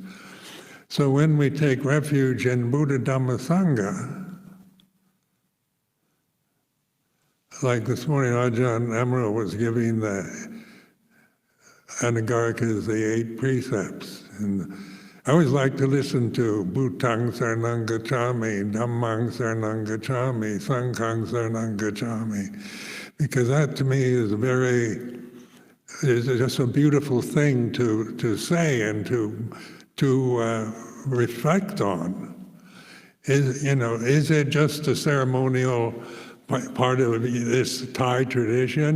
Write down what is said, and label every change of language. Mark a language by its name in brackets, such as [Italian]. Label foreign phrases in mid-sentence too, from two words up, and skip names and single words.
[English] So when we take refuge in Buddha, Dhamma, Sangha, like this morning, Ajahn Sumedho was giving the Anagarika's the 8 precepts. [Pali] And I always like to listen to Bhutang Saranang Gacchami, Dhammang Saranang Gacchami, Sanghang Saranang Gacchami, [English] because that to me is just a beautiful thing to say and to reflect on. Is it just a ceremonial part of this Thai tradition?